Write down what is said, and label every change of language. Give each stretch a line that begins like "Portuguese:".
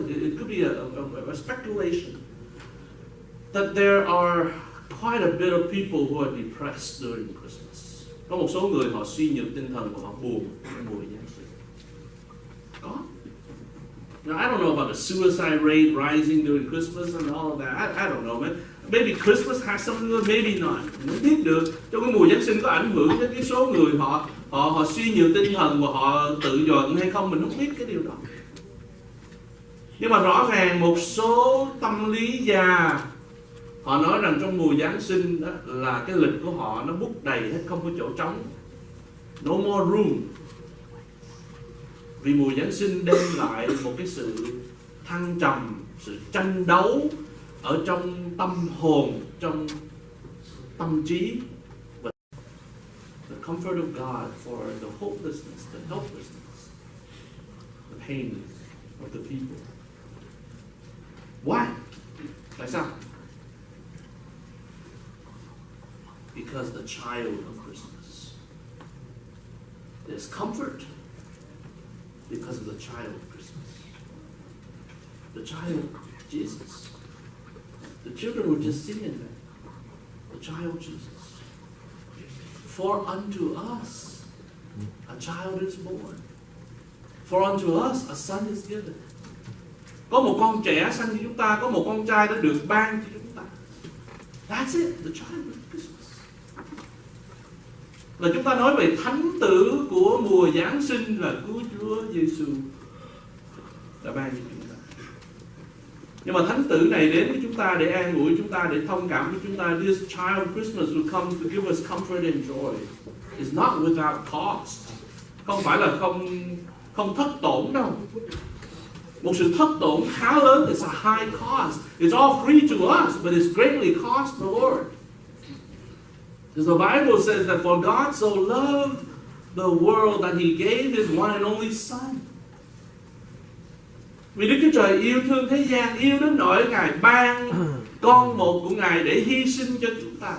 English: It could be a speculation. That there are quite a bit of people who are depressed during Christmas.
Vietnamese: Có một số người họ suy nhược tinh thần và họ buồn trong mùa Giáng sinh. Có.
English: Now, I don't know about the suicide rate rising during Christmas and all of that. I don't know, man. Maybe Christmas has something, maybe not.
Vietnamese: Không biết được. Trong cái mùa Giáng sinh có ảnh hưởng đến cái số người họ suy nhược tinh thần và họ tự giận hay không, mình không biết cái điều đó. Nhưng mà rõ ràng một số tâm lý gia họ nói rằng trong mùa Giáng sinh đó là cái lịch của họ nó book đầy hết, không có chỗ trống.
English: No more room.
Vietnamese: Vì mùa Giáng sinh đem lại một cái sự thăng trầm, sự tranh đấu ở trong tâm hồn, trong tâm trí.
English: The comfort of God for the hopelessness, the helplessness, the pains of the people. Why?
Vietnamese: Tại sao?
English: Because the child of Christmas. There's comfort because of the child of Christmas. The child, Jesus. The children were just singing that. The child Jesus. For unto us a child is born. For unto us a son is given.
Vietnamese: Có một con trẻ sanh cho chúng ta, có một con trai đã được ban cho chúng ta.
English: That's it, the child of Christmas.
Vietnamese: là chúng ta nói về thánh tử của mùa Giáng sinh là cứu Chúa Giêsu đã ban cho chúng ta. Nhưng mà thánh tử này đến với chúng ta để an ủi chúng ta, để thông cảm với chúng ta.
English: This child of Christmas will come to give us comfort and joy. It's not without cost.
Vietnamese: Không phải là không thất tổn đâu. Một sự thất tổn khá lớn.
English: It's a high cost. It's all free to us, but it's greatly cost the Lord. Because the Bible says that for God so loved the world that He gave His one and only Son.
Vietnamese: Vì Đức Chúa Trời yêu thương thế gian, yêu đến nỗi Ngài ban con một của Ngài để hy sinh cho chúng ta.